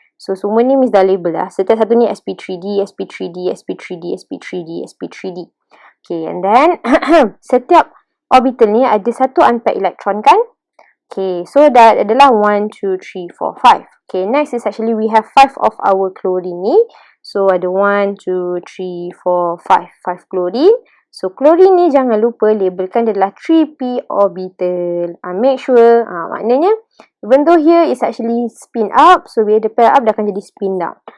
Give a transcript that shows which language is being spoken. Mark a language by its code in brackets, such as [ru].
[ms] So semua ni Miss dah label lah. Setiap satu ni sp3d, sp3d, sp3d, sp3d, sp3d. [en] Okay, and then [ms] setiap orbital ni ada satu unpaired electron kan? Okay, so that adalah 1, 2, 3, 4, 5. [en] Okay, next is actually we have 5 of our chlorine [ms] ni. So ada 1, 2, 3, 4, 5. 5 chlorine. So chlorine ni jangan lupa labelkan dia adalah 3p orbital. Make sure, maknanya [en] even though here is actually spin up, [ms] so bila dia pair up dia akan jadi spin down.